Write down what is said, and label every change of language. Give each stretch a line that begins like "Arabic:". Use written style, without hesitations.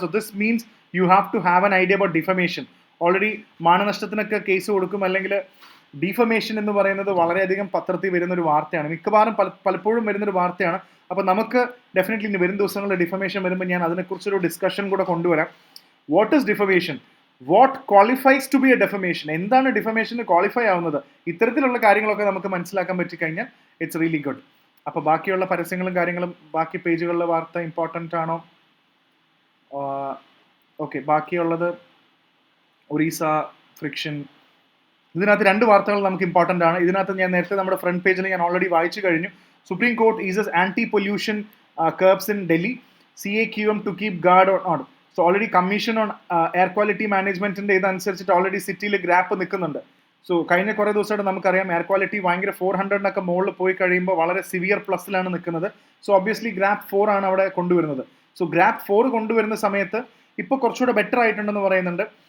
English: So this means you have to have an idea about defamation.
Malayalam: Already മാനനഷ്ടത്തിനൊക്കെ case കൊടുക്കും, അല്ലെങ്കിൽ defamation എന്ന് പറയുന്നത് വളരെയധികം പത്രത്തിൽ വരുന്നൊരു വാർത്തയാണ്, മിക്കവാറും പലപ്പോഴും വരുന്നൊരു വാർത്തയാണ്. അപ്പോൾ നമുക്ക് ഡെഫിനറ്റ്ലി ഇനി വരും ദിവസങ്ങളിൽ ഡിഫമേഷൻ വരുമ്പോൾ ഞാൻ അതിനെക്കുറിച്ചൊരു ഡിസ്കഷൻ കൂടെ കൊണ്ടുവരാം.
English: what is defamation, what qualifies to be a defamation,
Malayalam: എന്താണ് ഡിഫമേഷന് ക്വാളിഫൈ ആവുന്നത്, ഇത്തരത്തിലുള്ള കാര്യങ്ങളൊക്കെ നമുക്ക് മനസ്സിലാക്കാൻ പറ്റിക്കഴിഞ്ഞാൽ
English: It's really good.
Malayalam: അപ്പോൾ ബാക്കിയുള്ള പരസ്യങ്ങളും കാര്യങ്ങളും ബാക്കി പേജുകളിലെ വാർത്ത ഇമ്പോർട്ടൻ്റ് ആണോ? ഓക്കെ, ബാക്കിയുള്ളത് ഒറീസ ഫ്രിക്ഷൻ, ഇതിനകത്ത് 2 വാർത്തകൾ നമുക്ക് ഇമ്പോർട്ടൻ്റ് ആണ്. ഇതിനകത്ത് ഞാൻ നേരത്തെ നമ്മുടെ ഫ്രണ്ട് പേജിൽ ഞാൻ ഓൾറെഡി വായിച്ചു കഴിഞ്ഞു.
English: Supreme Court eases anti pollution curbs in Delhi, CAQM to keep guard on.
Malayalam: So already commission on air quality മാനേജ്മെന്റിന്റെ ഇതനുസരിച്ചിട്ട് ഓൾറെഡി സിറ്റിയിൽ ഗ്രാപ്പ് നിൽക്കുന്നുണ്ട്. സോ കഴിഞ്ഞ കുറേ ദിവസമായിട്ട് നമുക്കറിയാം എയർ ക്വാളിറ്റി ഭയങ്കര 400 മുകളിൽ പോയി കഴിയുമ്പോൾ വളരെ സിവിയർ പ്ലസിലാണ് നിൽക്കുന്നത്. സോ ഒബ്വിയസ്ലി ഗ്രാപ്പ് 4 ആണ് അവിടെ കൊണ്ടുവരുന്നത്. സോ ഗ്രാപ്പ് 4 കൊണ്ടുവരുന്ന സമയത്ത് ഇപ്പോൾ കുറച്ചുകൂടെ ബെറ്റർ ആയിട്ടുണ്ടെന്ന് പറയുന്നുണ്ട്.